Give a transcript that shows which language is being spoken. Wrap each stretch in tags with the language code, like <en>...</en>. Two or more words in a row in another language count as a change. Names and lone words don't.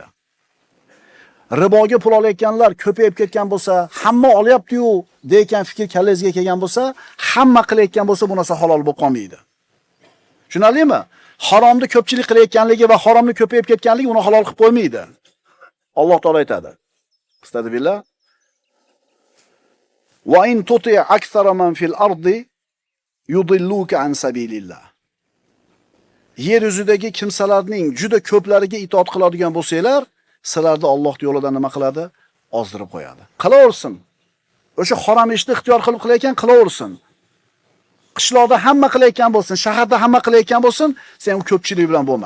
<uz>Riboga pul olayotganlar ko'payib ketgan bo'lsa, hamma olyapti-yu degan fikr kallangizga kelgan bo'lsa, hamma qilayotgan bo'lsa, bu narsa halol bo'lib qolmaydi. Tushunarlimi? Haromni ko'pchilik qilayotganligi va haromni ko'payib ketganligi uni halol qilib qo'ymaydi. Alloh taolo aytadi. Astagfirullah.</uz> <ar>وإن تطع أكثر من في الأرض يضلوك عن سبيل الله.</ar> <uz>Yer yuzidagi kimsalarning juda ko'plariga itoat qiladigan bo'lsanglar, sizlarni Alloh yo'lidan nima qiladi? Ozdirib qo'yadi. Qilaversin. O'sha harom ishni ixtiyor qilib qilayotgan qilaversin. Qishloqda hamma qilayotgan bo'lsin, shaharda hamma qilayotgan bo'lsin, sen ko'pchilik bilan bo'lma.</uz>